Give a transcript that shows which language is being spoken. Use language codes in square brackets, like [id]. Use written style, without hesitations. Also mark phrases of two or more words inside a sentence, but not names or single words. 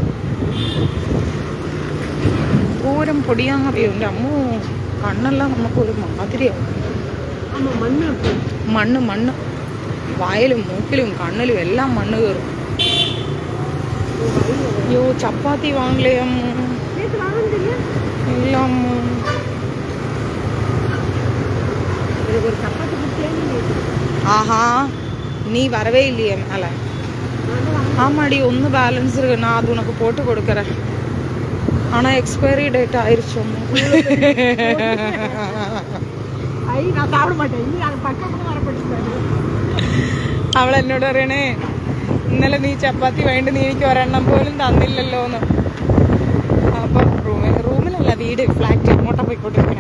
[ml] ഓരം പൊടിയാന്നറിയോ എൻ്റെ അമ്മോ. കണ്ണെല്ലാം നമുക്കൊരു മാതിരിയാവും. മണ്ണ് വായിലും മൂക്കിലും കണ്ണിലും എല്ലാം മണ്ണ് കയറും. അയ്യോ ചപ്പാത്തി വാങ്ങലേ അമ്മ? ഇല്ല അമ്മ. [ta] ஆஹா நீ வரவே இல்லையே மேலே. ஆமாடி ஒன்று பேலன்ஸ் இருக்கு, நான் அது உனக்கு போட்டு கொடுக்குறேன். ஆனால் [en] expiry date [ta] ஆயிடுச்சு. [ml] അവൾ എന്നോട് പറയണേ, ഇന്നലെ നീ ചപ്പാത്തി വേണ്ടി നീ എനിക്ക് ഒരെണ്ണം പോലും തന്നില്ലല്ലോ എന്ന്. അപ്പം റൂമിലല്ല, വീട് ഫ്ലാറ്റ് അങ്ങോട്ടാ പോയിക്കൊണ്ടിരിക്കണേ.